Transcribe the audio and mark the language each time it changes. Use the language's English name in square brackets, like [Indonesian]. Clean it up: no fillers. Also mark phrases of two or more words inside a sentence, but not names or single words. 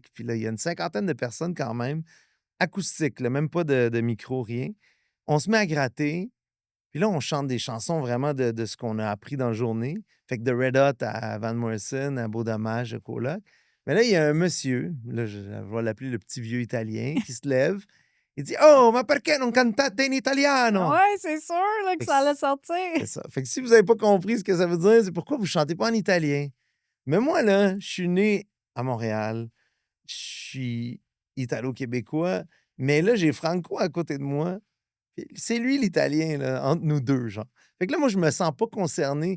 [French] Puis là, il y a une cinquantaine de personnes quand même, acoustiques, là, même pas de micro, rien. On se met à gratter, puis là, on chante des chansons vraiment de ce qu'on a appris dans la journée. Fait que de Red Hot à Van Morrison, à Beau Dommage, à Coloc. Mais là, il y a un monsieur, là, je vais l'appeler le petit vieux italien, qui se lève. Il dit: [Italian] «Oh, ma perché non cantate in italiano?» [French] Ouais, c'est sûr là, que Fait que ça allait sortir. c'est ça. Fait que si vous avez pas compris ce que ça veut dire, c'est pourquoi vous chantez pas en italien. Mais moi, là, je suis né à Montréal. Je suis italo-québécois, mais là, j'ai Franco à côté de moi. C'est lui l'Italien, là, entre nous 2 genre. Fait que là, moi, je me sens pas concerné.